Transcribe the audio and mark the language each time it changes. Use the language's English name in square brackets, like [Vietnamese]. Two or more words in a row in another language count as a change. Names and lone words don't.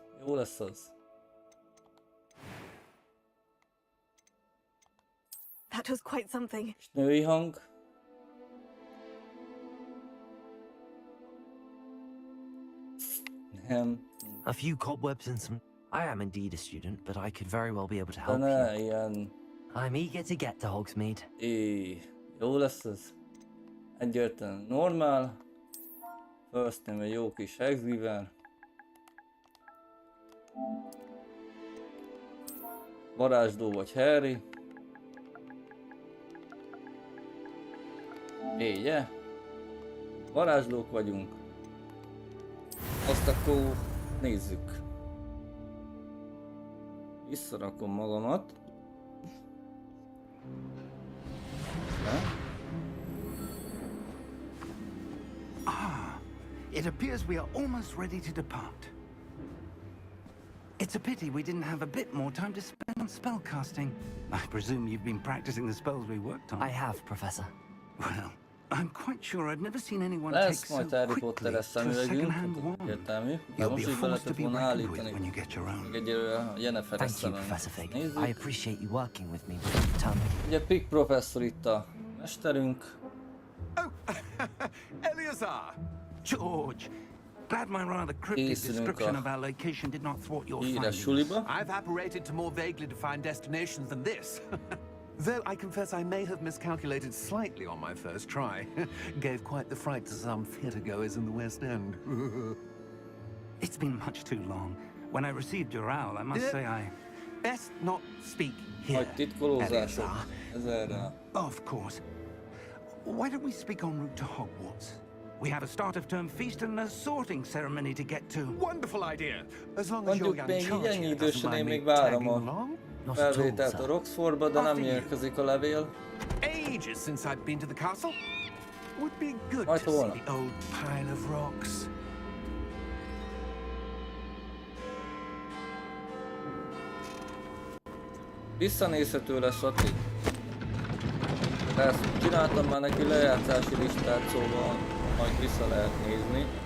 [Hungarian] Jó lesz az. [English] That was quite something. [Hungarian] És női hang. Nem. [English] A few cobwebs and some... I am indeed a student, but I could very well be able to [Hungarian] De [English] help [Hungarian] ne, [English] you. [Hungarian] ilyen... [English] I'm eager to get to Hogsmeade. [Hungarian] Jó lesz ez. Egyértelmű. Normál. [English] First name [Hungarian] egy jó kis hexgiver. Varázsló vagy Harry. Ugye? Varázslók vagyunk. Azt akkor nézzük. Visszarakom magamat. [English] It appears we are almost ready to depart. It's a pity we didn't have a bit more time to spend on spellcasting. I presume you've been practicing the spells we worked on. I have, Professor. Well, I'm quite sure I've never seen anyone take [Hungarian] Lesz [English] so [Hungarian] majd Harry [English] quickly [Hungarian] Potteres [English] to a [Hungarian] szemüvegünk, [English] second-hand wand. [Hungarian] értelmű. De [English] You'll [Hungarian] most [English] be a [Hungarian] így bele [English] force to [Hungarian] tudok [English] be [Hungarian] volna [English] reckoned with when [Hungarian] állítani. [English] you get your own. [Hungarian] Még egyelőre a Jennifer [English] Thank you, [Hungarian] eszemben. [English] Professor Fig. [Hungarian] Nézzük. [English] I appreciate you working with me with the term. [Hungarian] Ugye Pig professzor itt a mesterünk. [English] Oh, Eleazar! George, glad my rather cryptic [Hungarian] Készülünk [English] description [Hungarian] a [English] of our location did not thwart your [Hungarian] híres [English] findings. [Hungarian] suliba. [English] I've apparated to more vaguely defined destinations than this. Though I confess I may have miscalculated slightly on my first try. Gave quite the fright to some theatregoers in the West End. It's been much too long. When I received your owl, I must say I... Best not speak here, [Hungarian] Nagy titkolózások. Eleazar. Ez erre. [English] Of course. Why don't we speak en route to Hogwarts? We have a start-of-term feast and a sorting ceremony to get to. Wonderful idea. As long as your [Hungarian] Mondjuk [English] young [Hungarian] még így [English] charge [Hungarian] ennyi [English] here doesn't [Hungarian] idősen én [English] mind [Hungarian] még [English] me [Hungarian] várom [English] tagging [Hungarian] a [English] along. Not at all, [Hungarian] felvételt a [English] sir. [Hungarian] Roxfortba, de nem [English] After you. [Hungarian] érkezik a levél. [English] Ages since I've been to the castle. Would be good [Hungarian] Majd [English] to see [Hungarian] holnap. [English] the old pile of rocks. [Hungarian] Visszanézhető lesz a ti. Persze, csináltam már neki lejátszási listát, szóval majd vissza lehet nézni.